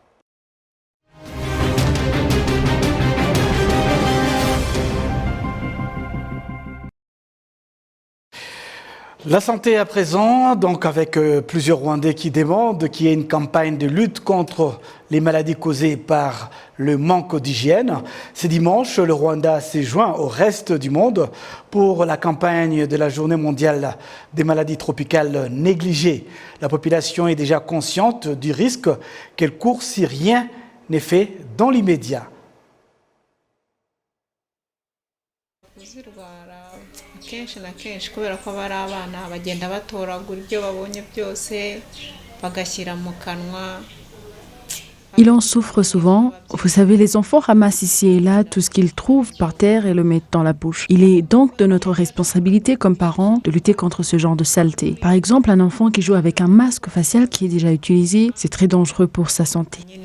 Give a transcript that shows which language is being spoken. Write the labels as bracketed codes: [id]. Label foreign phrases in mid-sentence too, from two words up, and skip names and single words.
[fr] La santé à présent, donc avec plusieurs Rwandais qui demandent qu'il y ait une campagne de lutte contre les maladies causées par le manque d'hygiène. Ce dimanche, le Rwanda s'est joint au reste du monde pour la campagne de la Journée mondiale des maladies tropicales négligées. La population est déjà consciente du risque qu'elle court si rien n'est fait dans l'immédiat. [rw] kenshi na kenshi kubera ko bari abana bagenda batoragura ibyo babonye byose bagashyira mu kanwa. [fr] Il en souffre souvent. Vous savez, les enfants ramassent ici et là tout ce qu'ils trouvent par terre et le mettent dans la bouche. Il est donc de notre responsabilité comme parents de lutter contre ce genre de saleté. Par exemple, un enfant qui joue avec un masque facial qui est déjà utilisé, c'est très dangereux pour sa santé.